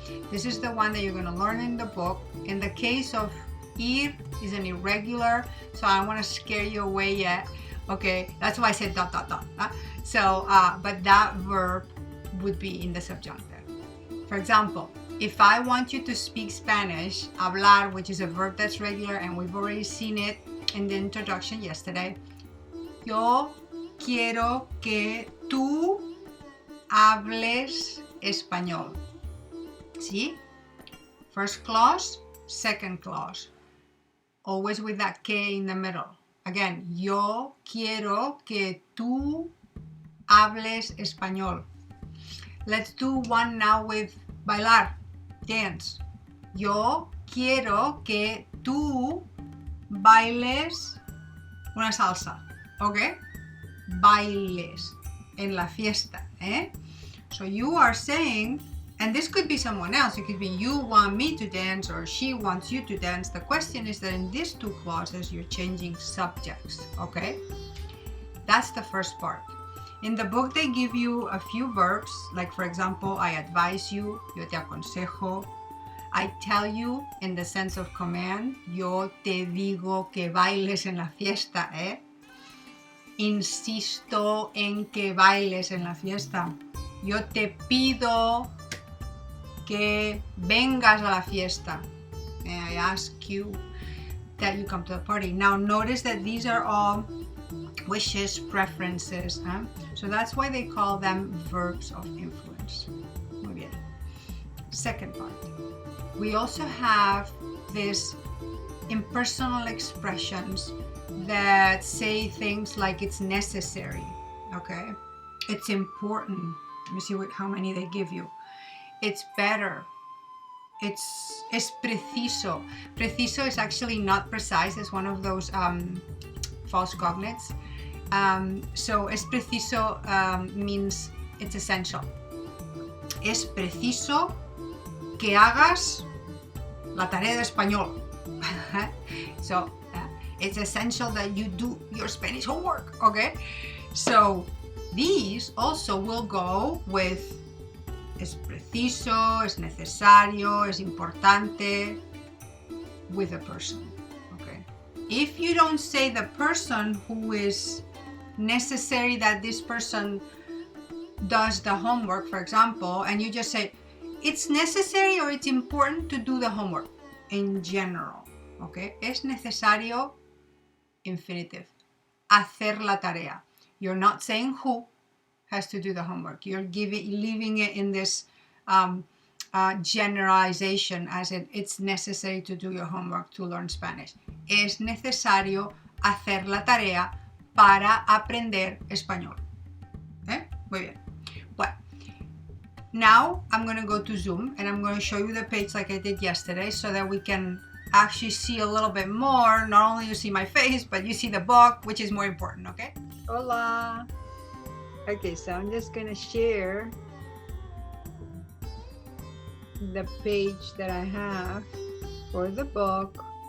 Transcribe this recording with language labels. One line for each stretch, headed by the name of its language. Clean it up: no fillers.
English: This is the one that you're going to learn in the book. In the case of ir is an irregular, so I don't want to scare you away yet. Okay, that's why I said ... but that verb would be in the subjunctive. For example, if I want you to speak Spanish, hablar, which is a verb that's regular, and we've already seen it in the introduction yesterday.
Spanish: Yo quiero que tú hables español.
English: See? First clause, second clause. Always with that que in the middle.
Spanish: Again, yo quiero que tú hables español.
English: Let's do one now with bailar, dance.
Spanish: Yo quiero que tú bailes una salsa, okay? Bailes en la fiesta, eh?
English: So you are saying, and this could be someone else. It could be you want me to dance or she wants you to dance. The question is that in these 2 clauses, you're changing subjects, okay? That's the first part. In the book, they give you a few verbs, like for example, I advise you,
Spanish: yo te aconsejo.
English: I tell you in the sense of command,
Spanish: yo te digo que bailes en la fiesta, eh? Insisto en que bailes en la fiesta. Yo te pido que vengas a la fiesta.
English: May I ask you that you come to the party. Now notice that these are all wishes, preferences. So that's why they call them verbs of influence.
Spanish: Muy bien.
English: Second part. We also have these impersonal expressions that say things like it's necessary, okay? It's important. Let me see how many they give you. It's better.
Spanish: Es preciso.
English: Preciso is actually not precise. It's one of those false cognates. So es preciso means it's essential.
Spanish: Es preciso que hagas la tarea de español.
English: So it's essential that you do your Spanish homework, okay? So these also will go with
Spanish: es preciso, es necesario, es importante,
English: with a person, okay? If you don't say the person who is necessary that this person does the homework, for example, and you just say, it's necessary or it's important to do the homework in general, okay?
Spanish: Es necesario, infinitive. Hacer la tarea.
English: You're not saying who has to do the homework. You're leaving it in this generalization as in it's necessary to do your homework to learn Spanish.
Spanish: Es necesario hacer la tarea para aprender español. Muy bien.
English: Well, now I'm going to go to Zoom and I'm going to show you the page like I did yesterday so that we can actually see a little bit more. Not only you see my face, but you see the book, which is more important, okay? Hola. Okay, so I'm just gonna share the page that I have for the book.